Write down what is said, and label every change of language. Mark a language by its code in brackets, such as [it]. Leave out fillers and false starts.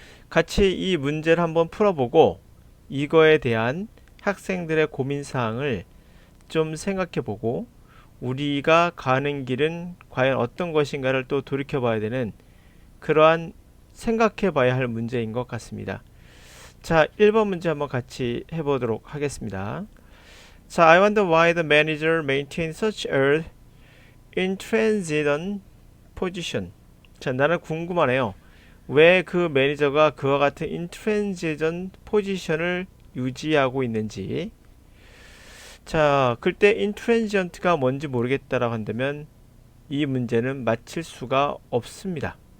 [ko] 같이 이 문제를 한번 풀어보고 이거에 대한 학생들의 고민사항을 좀 생각해보고 우리가 가는 길은 과연 어떤 것인가를 또 돌이켜봐야 되는 그러한 생각해봐야 할 문제인 것 같습니다. 자, 1번 문제 한번 같이 해보도록 하겠습니다. [en] 자, I wonder why the manager maintains such a intransigent position. [ko] 자, 나는 궁금하네요. 왜 그 매니저가 그와 같은 intransigent 포지션을 유지하고 있는지. 자, 그때 intransigent가 뭔지 모르겠다라고 한다면 이 문제는 맞힐 수가 없습니다.